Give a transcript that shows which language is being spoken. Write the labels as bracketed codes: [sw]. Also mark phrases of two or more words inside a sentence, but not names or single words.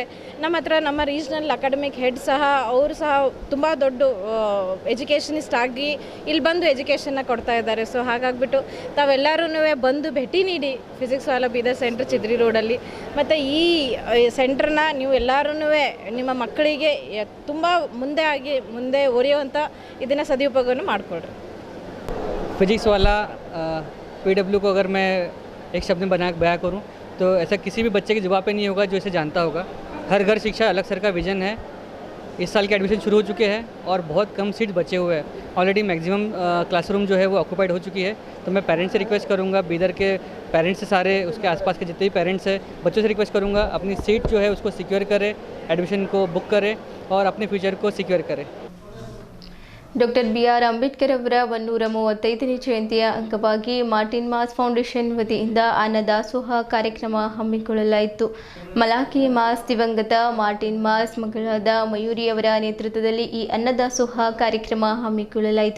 [kn] ನಮ್ಮ ಹತ್ರ ನಮ್ಮ [en] regional academic head [kn] ಸಹ ಅವರು ಸಹ ತುಂಬ ದೊಡ್ಡ ಎಜುಕೇಷನಿಸ್ಟ್ ಆಗಿ ಇಲ್ಲಿ ಬಂದು ಎಜುಕೇಷನ್ನ ಕೊಡ್ತಾ ಇದ್ದಾರೆ. ಸೊ ಹಾಗಾಗಿಬಿಟ್ಟು ತಾವೆಲ್ಲರೂ ಬಂದು ಭೇಟಿ ನೀಡಿ ಫಿಸಿಕ್ಸ್ ವಾಲಾ ಬೀದರ್ ಸೆಂಟರ್ ಚಿದ್ರಿ ರೋಡಲ್ಲಿ. ಮತ್ತು ಈ ಸೆಂಟ್ರನ್ನ ನೀವು ಎಲ್ಲರೂ ನಿಮ್ಮ ಮಕ್ಕಳಿಗೆ ತುಂಬ ಮುಂದೆ ಒರೆಯುವಂಥ ಇದನ್ನು ಸದುಪಯೋಗವನ್ನು ಮಾಡಿಕೊಡ್ರಿ. [hi] फिजिक्स वाला PW को अगर मैं एक शब्द में बयां करूं तो ऐसा किसी भी बच्चे के जवाब पे नहीं होगा जो इसे जानता होगा. हर घर शिक्षा अलग सर का विज़न है. इस साल के एडमिशन शुरू हो चुके हैं और बहुत कम सीट बचे हुए हैं. [en] already maximum classroom [hi] जो है वो ऑक्यूपाइड हो चुकी है. तो मैं पेरेंट्स से रिक्वेस्ट करूंगा, बीदर के पेरेंट्स से सारे उसके आसपास के जितने भी पेरेंट्स हैं बच्चों से रिक्वेस्ट करूंगा अपनी सीट जो है उसको सिक्योर करें, एडमिशन को बुक करें और अपने फ्यूचर को सिक्योर करें. [kn] ಡಾಕ್ಟರ್ BR ಅಂಬೇಡ್ಕರ್ ಅವರ 135ನೇ ಜಯಂತಿಯ ಅಂಗವಾಗಿ ಮಾರ್ಟಿನ್ ಮಾಸ್ ಫೌಂಡೇಶನ್ ವತಿಯಿಂದ ಅನ್ನದಾಸೋಹ ಕಾರ್ಯಕ್ರಮ ಹಮ್ಮಿಕೊಳ್ಳಲಾಯಿತು. ಮಲಾಖಿ ಮಾಸ್ ದಿವಂಗತ ಮಾರ್ಟಿನ್ ಮಾಸ್ ಮಗಳಾದ ಮಯೂರಿ ಅವರ ನೇತೃತ್ವದಲ್ಲಿ ಈ ಅನ್ನದಾಸೋಹ ಕಾರ್ಯಕ್ರಮ ಹಮ್ಮಿಕೊಳ್ಳಲಾಯಿತು.